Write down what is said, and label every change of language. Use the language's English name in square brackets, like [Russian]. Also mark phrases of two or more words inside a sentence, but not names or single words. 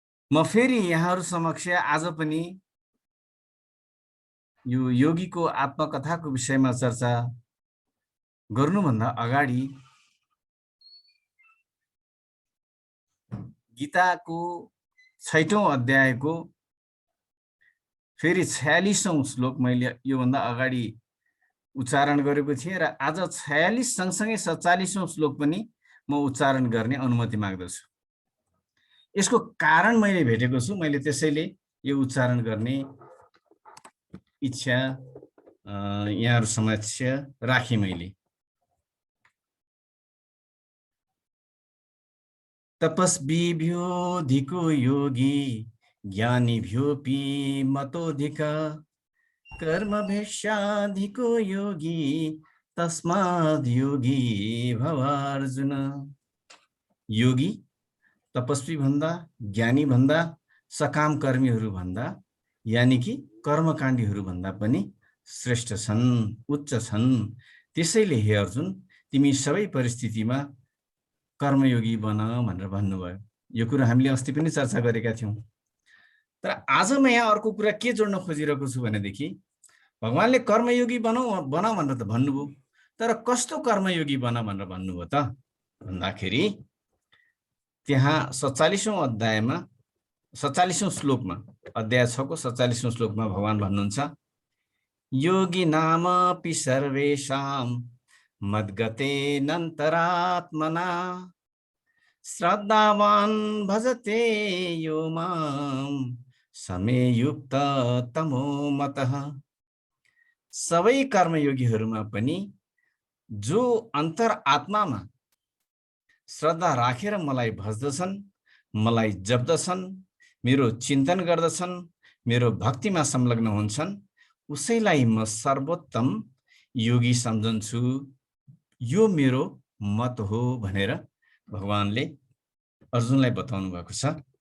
[Nepali] म फेरि यहाँहरु समक्ष आज पनि यो योगीको आत्मकथाको विषयमा चर्चा गर्नुभन्दा अगाडि गीताको 6औं अध्यायको फेरि 46औं श्लोक मैले योभन्दा अगाडि उच्चारण गरेको थिएँ र आज 46 सँगसँगै 47औं श्लोक पनि म उच्चारण गर्ने अनुमति माग्दछु। यसको कारण मैले भेटेको छु, मैले त्यसैले यो उच्चारण गर्ने इच्छा यहाँहरु समक्ष राखे मैले। [Sanskrit] तपस्वीभ्योऽधिको योगी ज्ञानीभ्योऽपि मतोऽधिक कर्मभ्यश्चाधिको योगी तस्माद् योगी भवार्जुन। [Nepali] योगी तपस्वी भन्दा, ज्ञानी भन्दा, सकाम कर्मीहरू भन्दा, यानि कि कर्मकाण्डीहरू भन्दा पनि श्रेष्ठ छन्, उच्च छन्। त्यसैले हे अर्जुन, तिमी सबै परिस्थितिमा कर्मयोगी बन भनेर भन्नुभयो। यो कुरा हामीले अस्ति पनि चर्चा गरेका थियौं। तर आज म यहाँ अर्को कुरा के जोड्न खोजिरहेको छु भनेदेखि भगवानले कर्मयोगी बन भनेर त भन्नुभयो, तर कस्तो कर्मयोगी बन भनेर भन्नुभयो त भन्दाखेरि त्यहाँ 47औं अध्यायमा 47औं श्लोकमा, अध्याय 6 को 47औं श्लोकमा भगवान भन्नुहुन्छ, [Sanskrit] योगी नामपि सर्वेषां मद्गतेनन्तरात्मना श्रद्धावान् भजते यो मां समे युक्त तमो मतः। [Nepali] सबै कर्मयोगीहरूमा पनि जो अन्तर आत्मामा श्रद्धा राखेर मलाई भज्दछन्, मलाई जप्दछन्, मेरो चिन्तन गर्दछन्, मेरो भक्तिमा संलग्न हुन्छन्, उसैलाई म सर्वोत्तम योगी सम्झन्छु, यो मेरो मत हो भनेर भगवानले अर्जुनलाई बताउनु भएको छ।